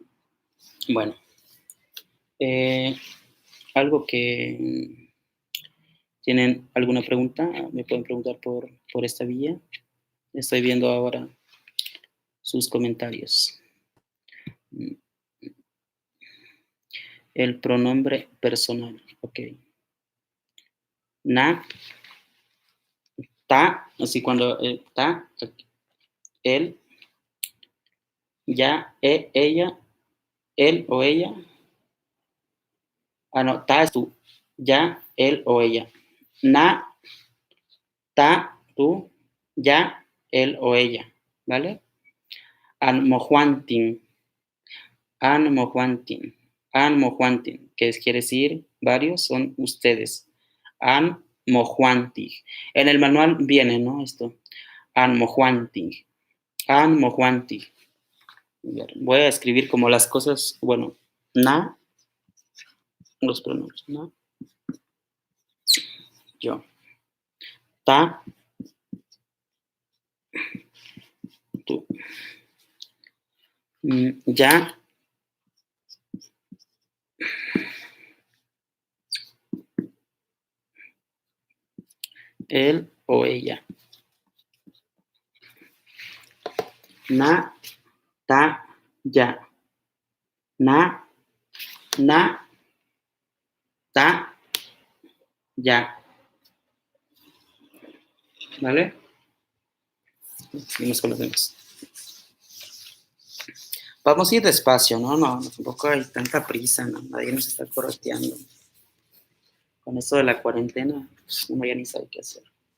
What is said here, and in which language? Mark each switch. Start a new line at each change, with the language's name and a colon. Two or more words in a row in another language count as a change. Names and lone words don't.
Spanish: Bueno, eh, algo que tienen alguna pregunta, me pueden preguntar por esta vía. Estoy viendo ahora sus comentarios. El pronombre personal, ok.
Nahuatl languages: Na, ta,
Spanish: así cuando ta, él, ya, ella, él o ella. Ah, no, ta es tú, ya, él o ella.
Nahuatl languages: Na, ta,
Spanish: tú, ya, él o ella, ¿vale?
Nahuatl languages: Anmojuantin, anmojuantin, anmojuantin,
Spanish: que quiere decir varios, son ustedes. Anmojuanti. En el manual viene, ¿no? Esto.
Nahuatl languages: Anmojuanti, anmojuanti.
Spanish: Voy a escribir como las cosas, bueno, na, los pronombres,
Nahuatl languages: na, yo, ta,
Spanish: tú, ya, él o ella,
Nahuatl languages: na, ta, ya, na, na, ta, ya,
Spanish: ¿vale? Seguimos con los demás. Vamos a ir despacio, ¿no? No, tampoco hay tanta prisa, ¿no? Nadie nos está correteando. Con esto de la cuarentena, pues, uno ya ni sabe qué hacer.